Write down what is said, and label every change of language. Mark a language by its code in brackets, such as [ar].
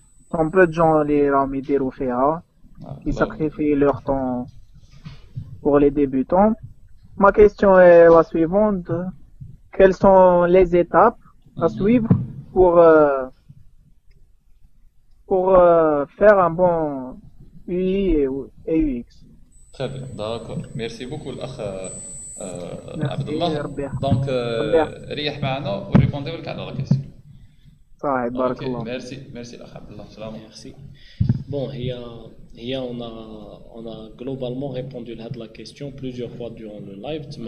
[fr] Tant peu de gens les [ar] ramidirou fiha, [fr] qui sacrifient leur temps pour les débutants. Ma question est la suivante. Quelles sont les étapes à suivre pour faire un bon UI et UX? Très bien, d'accord. Merci beaucoup, l'akh Merci, Abdullah. [ar] Rabbi. [fr] Donc, [ar] ريح معنا وريبوندي لك على [fr] la question. [ar] صحيح بارك الله. [fr] Merci l'akh Abdullah. Salam. Merci. Bon, on a globalement répondu à la question plusieurs fois durant le live.